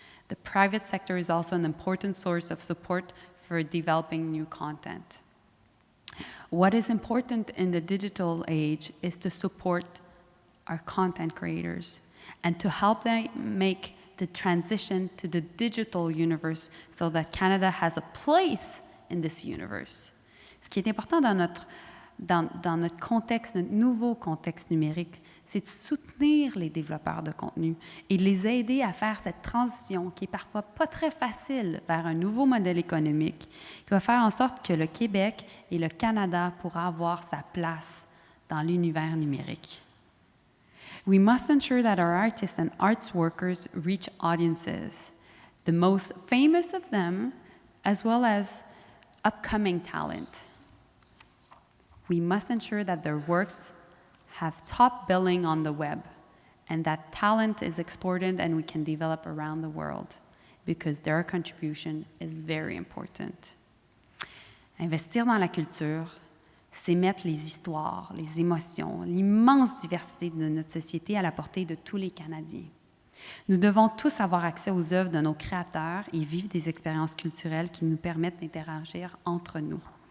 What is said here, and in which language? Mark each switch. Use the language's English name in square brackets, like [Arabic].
[English] The private sector is also an important source of support for developing new content. What is important in the digital age is to support our content creators and to help them make the transition to the digital universe so that Canada has a place in this universe. [French] Ce qui est important dans notre contexte, notre nouveau contexte numérique, c'est de soutenir les développeurs de contenu et de les aider à faire cette transition qui est parfois pas très facile vers un nouveau modèle économique qui va faire en sorte que le Québec et le Canada pourra avoir sa place dans l'univers numérique. [English] We must ensure that our artists and arts workers reach audiences, the most famous of them, as well as upcoming talent. We must ensure that their works have top billing on the web and that talent is exported and we can develop around the world because their contribution is very important. [French] Investir dans la culture, c'est mettre les histoires, les émotions, l'immense diversité de notre société à la portée de tous les Canadiens. Nous devons tous avoir accès aux œuvres de nos créateurs et vivre des expériences culturelles qui nous permettent d'interagir entre nous.